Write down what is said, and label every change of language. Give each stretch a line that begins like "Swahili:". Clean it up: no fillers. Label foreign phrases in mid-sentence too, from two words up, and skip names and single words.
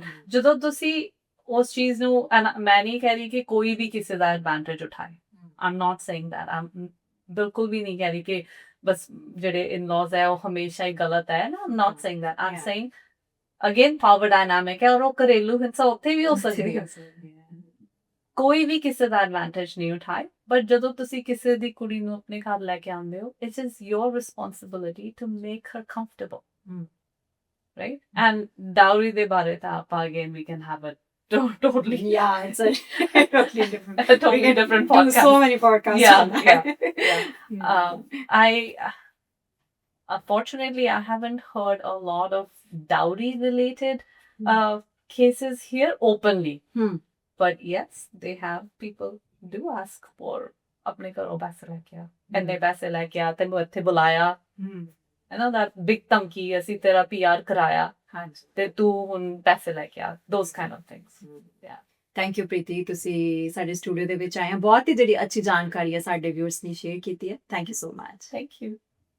Punjabi: ਜਦੋਂ ਤੁਸੀਂ ਉਸ ਚੀਜ਼ ਨੂੰ, ਮੈਂ ਨਹੀਂ ਕਹਿ ਰਹੀ ਕਿ ਕੋਈ ਵੀ ਕਿਸੇ ਦਾ ਐਡਵਾਂਟੇਜ ਉਠਾਏ,
English: I'm not saying that,
Punjabi: ਬਿਲਕੁਲ ਵੀ ਨਹੀਂ ਕਹਿ ਰਹੀ ਕਿ ਬਸ ਜਿਹੜੇ ਇਨ-ਲॉज ਹੈ ਉਹ ਹਮੇਸ਼ਾ ਹੀ ਗਲਤ ਹੈ ਨਾ,
English: I'm not saying that, I'm saying again power dynamic
Punjabi: ਹੈ, ਔਰ ਉਹ ਘਰੇਲੂ ਹਿੰਸਾ ਉੱਥੇ ਵੀ ਹੋ ਸਕਦੀ ਹੈ। ਕੋਈ ਵੀ ਕਿਸੇ ਦਾ ਐਡਵਾਂਟੇਜ ਨਹੀਂ ਉਠਾਏ, ਬਟ ਜਦੋਂ ਤੁਸੀਂ ਕਿਸੇ ਦੀ ਕੁੜੀ ਨੂੰ ਆਪਣੇ ਘਰ ਲੈ ਕੇ ਆਉਂਦੇ ਹੋ,
English: it is your responsibility to make her comfortable, right? And dowry
Punjabi: ਦੇ ਬਾਰੇ ਤਾਂ ਆਪਾਂ
English: again we can have a totally it's a totally different podcast. Do so many podcasts. Yeah. I unfortunately I haven't heard a lot of dowry related cases here openly. But yes, they have, people do ask for
Punjabi: ਆਪਣੇ ਘਰੋਂ ਪੈਸੇ ਲੈ ਕੇ ਆ, ਇੰਨੇ ਪੈਸੇ ਲੈ ਕੇ ਆ, ਤੈਨੂੰ ਇੱਥੇ ਬੁਲਾਇਆ, ਹੈ ਨਾ,
English: that big
Punjabi: ਧਮਕੀ, ਅਸੀਂ ਤੇਰਾ PR ਕਰਾਇਆ, ਤੇ ਤੂੰ ਹੁਣ ਪੈਸੇ ਲੈ ਕੇ ਆ,
English: those kind of things. thank you
Punjabi: ਪ੍ਰੀਤੀ, ਤੁਸੀਂ ਸਾਡੇ ਸਟੂਡੀਓ ਦੇ ਵਿੱਚ ਆਏ ਆ, ਬਹੁਤ ਹੀ ਜਿਹੜੀ ਅੱਛੀ ਜਾਣਕਾਰੀ ਹੈ ਸਾਡੇ ਵਿਊਅਰਸ ਨੇ ਸ਼ੇਅਰ ਕੀਤੀ ਹੈ।
English: thank you so much. Thank you.